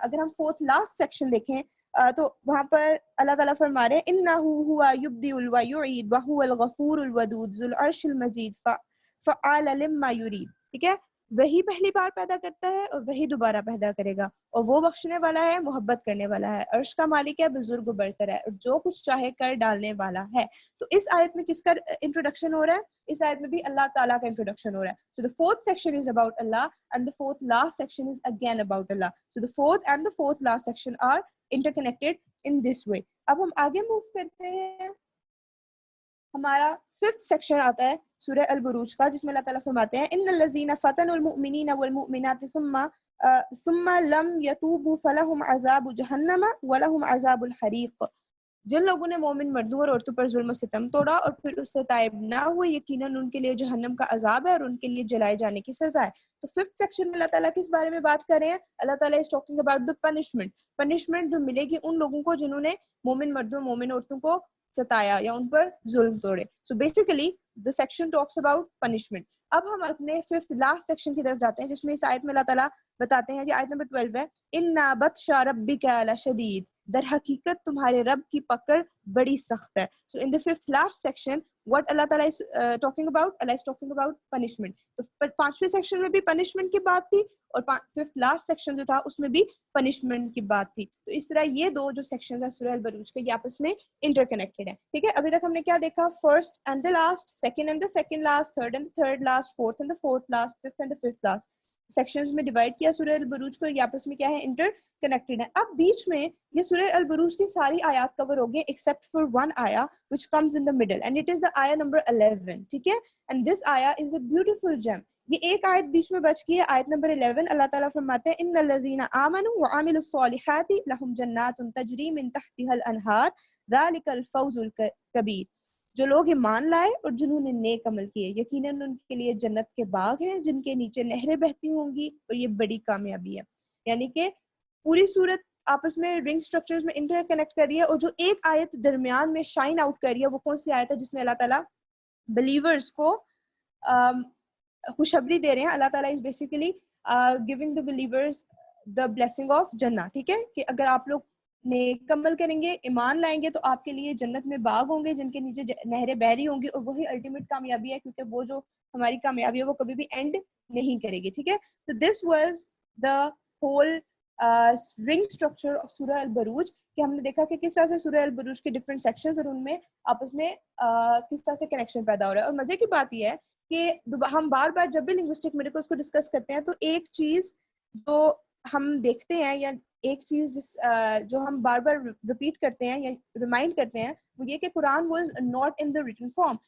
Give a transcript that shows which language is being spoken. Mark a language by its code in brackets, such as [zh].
[ur] اگر ہم forth last section دیکھیں تو وہاں پر اللہ تعالیٰ فرما رہے ہیں [ar] انہ هو یبدئ ویعید وهو الغفور الودود ذو العرش المجید فعال لما یرید. [ur] ٹھیک ہے, وہی پہلی بار پیدا کرتا ہے اور وہی دوبارہ پیدا کرے گا, اور وہ بخشنے والا ہے, محبت کرنے والا ہے, عرش کا مالک ہے, بزرگ و برتر ہے, اور جو کچھ چاہے کر ڈالنے والا ہے. تو اس آیت میں کس کا انٹروڈکشن ہو رہا ہے؟ اس آیت میں بھی اللہ تعالیٰ کا انٹروڈکشن ہو رہا ہے. [en] So the fourth section is about Allah and the fourth last section is again about Allah. So the fourth and the fourth last section are interconnected in this way. [ur] اب ہم آگے موو کرتے ہیں. ہمارا 5th section آتا ہے سورہ البروج کا، جس میں اللہ تعالیٰ فرماتے ہیں [ar] ان الذین فتنوا المؤمنین والمؤمنات ثم لم يتوبوا فلهم عذاب جہنم ولهم عذاب الحریق. [ur] جن لوگوں نے مومن مردوں اور عورتوں پر ظلم و ستم توڑا اور پھر اس سے تائب نہ ہوئے، یقیناً ان کے لیے جہنم کا عذاب ہے اور ان کے لیے جلائے جانے کی سزا ہے. تو 5th سیکشن میں اللہ تعالیٰ کس بارے میں بات کر رہے ہیں؟ اللہ تعالیٰ [en] is talking about the punishment [ur] جو ملے گی ان لوگوں کو جنہوں نے مومن مردوں مومن عورتوں کو ستایا یا ان پر ظلم توڑے. [en] So basically the section talks about punishment. [ur] اب ہم اپنے 5th لاسٹ سیکشن کی طرف جاتے ہیں، جس میں اس آیت میں اللہ تعالیٰ بتاتے ہیں، یہ آیت نمبر 12 ہے، [ar] اِنَّا بَطْشَ رَبِّكَ لَشَدِيدٌ، [ur] در حقیقت تمہارے رب کی پکڑ بڑی سخت ہے. [en] So in the 5th last section what Allah Ta'ala is talking about? Allah is talking about punishment. [ur] تو 5ویں سیکشن میں بھی punishment کی بات تھی اور 5th last section جو تھا اس میں بھی punishment کی بات تھی. تو اس طرح یہ دو جو sections ہیں سورہ البروج کے، یہ آپس میں interconnected ہیں. [en] ٹھیک ہے، [ur] ابھی تک ہم نے کیا دیکھا؟ [en] first and the last, second and the second last, third and the third last, fourth and the fourth last, fifth and the fifth last. [ur] Sections میں ڈیوائڈ کیا سورہ البروج کو، یہ آپس میں کیا ہے؟ انٹر کنیکٹڈ ہے. اب بیچ میں یہ سورہ البروج کی ساری آیات کور ہو گئی [en] except for one آیا which comes in the middle and it is the [ur] آیا نمبر 11. [en] ٹھیک ہے، and this آیا is a beautiful gem. [ur] یہ ایک آیت بیچ میں بچ گئی ہے، آیت نمبر 11. اللہ تعالیٰ فرماتے ہیں [ar] ان الذین آمنوا وعملوا الصالحات لهم جنات تجری من تحتها الانہار ذلک الفوز الکبیر. [ur] جو لوگ ایمان لائے اور جنہوں نے نیک عمل کیے، یقیناً ان کے لیے جنت کے باغ ہیں جن کے نیچے نہریں بہتی ہوں گی اور یہ بڑی کامیابی ہے. یعنی کہ پوری صورت آپس میں رنگ سٹرکچرز میں انٹر کنیکٹ کر رہی ہے، اور جو ایک آیت درمیان میں شائن آؤٹ کر رہی ہے وہ کون سی آیت ہے؟ جس میں اللہ تعالیٰ بلیورز کو خوشخبری دے رہے ہیں. [en] اللہ تعالیٰ is basically giving the believers the blessing of جنہ. [ur] ٹھیک ہے، کہ اگر آپ لوگ نیک عمل کریں گے، ایمان لائیں گے، تو آپ کے لیے جنت میں باغ ہوں گے جن کے نیچے نہریں بہہ رہی ہوں گی، اور وہی الٹیمیٹ کامیابی ہے، کیونکہ وہ جو ہماری کامیابی ہے وہ کبھی بھی اینڈ نہیں کرے گی. ٹھیک ہے، تو [en] this was the whole ring structure of سورہ البروج، [ur] کہ ہم نے دیکھا کہ کس طرح سے سورہ البروج کے ڈفرینٹ سیکشنز اور ان میں آپس میں کس طرح سے کنیکشن پیدا ہو رہا ہے. اور مزے کی بات یہ ہے کہ ہم بار بار جب بھی لنگوسٹک میریکلز کو ڈسکس کرتے ہیں تو ایک چیز جو ہم دیکھتے ہیں یا ایک چیز جو ہم بار بار ریپیٹ کرتے ہیں یا ریمائنڈ کرتے ہیں وہ یہ کہ [en] قرآن was not in the written form.